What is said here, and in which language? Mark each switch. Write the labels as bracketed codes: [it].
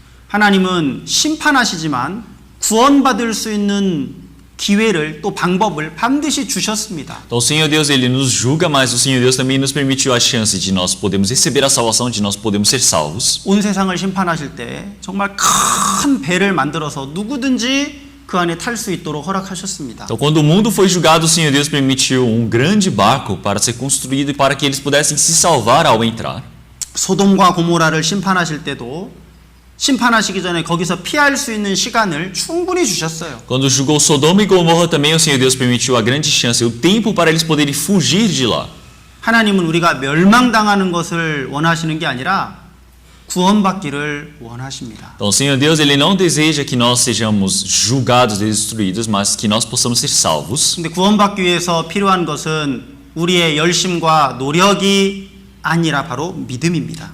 [ko] 하나님은 심판하시지만 구원받을 수 있는 기회를 또 방법을 반드시 주셨습니다. [pt] Então o Senhor Deus ele nos julga, mas o Senhor Deus também nos permitiu a chance de nós podermos receber a salvação, de nós podermos ser salvos. [ko] 온 세상을 심판하실 때 정말 큰 배를 만들어서 누구든지 그 안에 탈 수 있도록 허락하셨습니다. [pt] Então quando o mundo foi julgado, o Senhor Deus permitiu grande barco para ser construído e para que eles pudessem se salvar ao entrar. [ko] 소돔과 고모라를 심판하실 때도 심판하시기 전에 거기서 피할 수 있는 시간을 충분히 주셨어요. [pt] Quando julgou Sodoma e Gomorra também o Senhor Deus permitiu a grande chance, o tempo para eles poderem fugir de lá. [ko] 하나님은 우리가 멸망당하는 것을 원하시는 게 아니라 구원받기를 원하십니다. [pt] Então o Senhor Deus ele não deseja que nós sejamos julgados e destruídos, mas que nós possamos ser salvos. [ko] 근데 구원받기 위해서 필요한 것은 우리의 열심과 노력이 아니라 바로 믿음입니다.